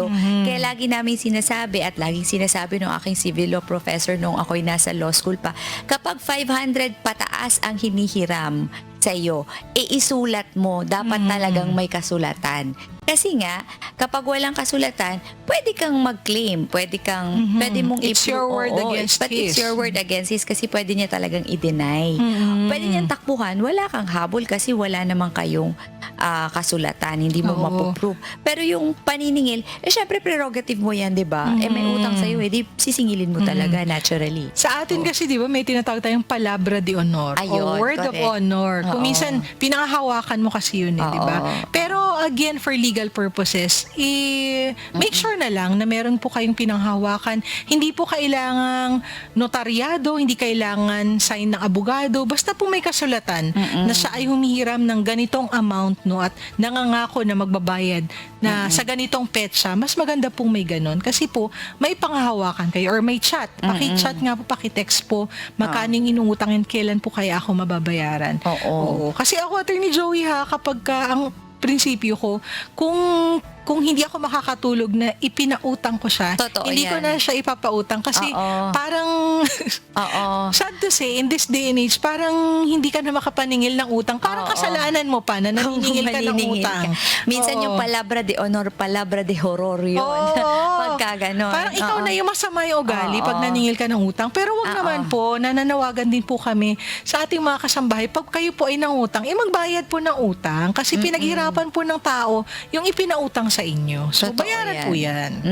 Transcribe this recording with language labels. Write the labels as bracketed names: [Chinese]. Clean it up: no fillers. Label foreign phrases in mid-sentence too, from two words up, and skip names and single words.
[Filipino] Kaya lagi namin sinasabi at laging sinasabi ng aking civil law professor nung ako'y nasa law school pa, kapag 500 pataas ang hinihiram sa iyo, isulat mo, dapat talagang may kasulatan. Kasi nga, kapag walang kasulatan, pwede kang mag-claim, pwede mong [English] It's your word against but it's his. your word against his [Filipino] kasi pwede niya talagang i-deny. Pwede niyang takbuhan, wala kang habol kasi wala namang kayong kasulatan, hindi mo Oo. mapoprove. Pero yung paniningil, syempre prerogative mo yan, di ba? May utang sa'yo, di sisingilin mo talaga naturally. Sa atin kasi, di ba, may tinatawag tayong [Spanish] palabra de honor [Filipino] Ayun, [English] o word of [Filipino] correct. honor. Kung Oo. minsan, pinangahawakan mo kasi yun, di ba? Oo. Pero [English] again, for legal purposes, make sure [Filipino] na lang na meron po kayong pinanghawakan. Hindi po kailangang notaryado, hindi kailangan sign ng abogado, basta po may kasulatan na siya ay humihiram ng ganitong amount, no, at nangangako na magbabayad na sa ganitong petsa. Mas maganda pong may ganon kasi po may panghahawakan kayo or may chat. Paki-chat nga po, paki-text po magkaning inuutangin, kailan po kaya ako mababayaran. Oo. Kasi ako, Attorney Joey, kapag ang prinsipyo ko, kung hindi ako makakatulog na ipinautang ko siya, Totoo hindi ko yan. na siya ipapautang kasi Oo. parang Oo. [English] sad to say, in this day and age, [Filipino] parang hindi ka na makapaningil ng utang. Parang Oo. kasalanan mo pa na naniningil ka ng Maniningil utang. ka. Minsan Oo. yung [Spanish] palabra de honor, palabra de horror [Filipino] yun. Oo. Pagka ganon. Parang ikaw Oo. na yung masama yung ugali Oo. pag naningil ka ng utang. Pero wag Oo. naman po, nananawagan din po kami sa ating mga kasambahay, pag kayo po ay nangutang, magbayad po ng utang kasi pinaghirapan po ng tao yung ipinautang sa inyo. So, Totoo bayaran po yan.